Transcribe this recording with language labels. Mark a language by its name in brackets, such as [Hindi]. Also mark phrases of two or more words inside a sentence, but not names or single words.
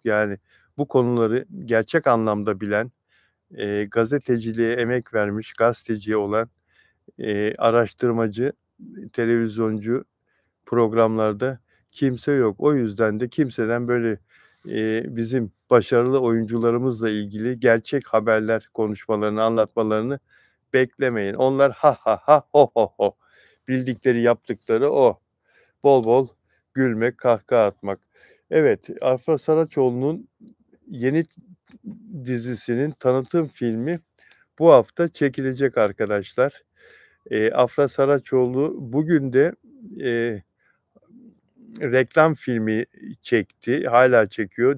[Turkish] Yani bu konuları gerçek anlamda bilen, gazeteciliğe emek vermiş, gazeteci olan, araştırmacı, televizyoncu programlarda kimse yok. O yüzden de kimseden böyle bizim başarılı oyuncularımızla ilgili gerçek haberler konuşmalarını, anlatmalarını beklemeyin. Onlar ha ha ha ho ho ho. Bildikleri, yaptıkları o. Bol bol gülmek, kahkaha atmak. Evet, Afra Saraçoğlu'nun yeni dizisinin tanıtım filmi bu hafta çekilecek arkadaşlar. Afra Saraçoğlu bugün de, eee, reklam filmi çekti, hâlâ çekiyor.